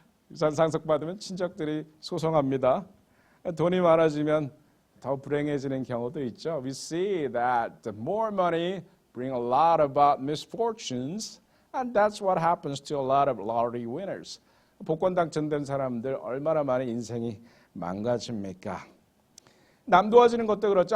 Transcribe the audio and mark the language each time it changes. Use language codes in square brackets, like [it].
[ko] 유산 상속받으면 친척들이 소송합니다. 돈이 많아지면 더 불행해지는 경우도 있죠. [en] We see that the more money bring a lot about misfortunes, and that's what happens to a lot of lottery winners. [ko] 복권 당첨된 사람들 얼마나 많은 인생이 망가집니까? 남 도와주는 것도 그렇죠.